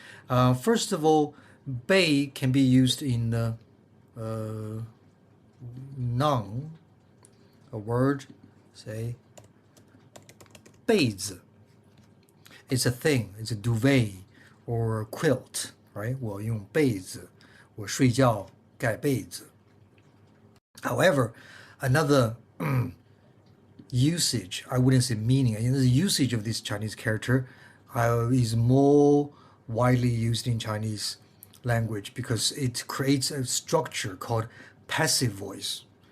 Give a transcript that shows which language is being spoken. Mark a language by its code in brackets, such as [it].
[en] First of all, 被 can be used in noun, a word, say 被子. It's a thing, it's a duvet or a quilt, right? [zh] 我用被子, 我睡觉盖被子. [en] However, another usage, I wouldn't say meaning, the usage of this Chinese character is more widely used in Chinese language because it creates a structure called passive voice.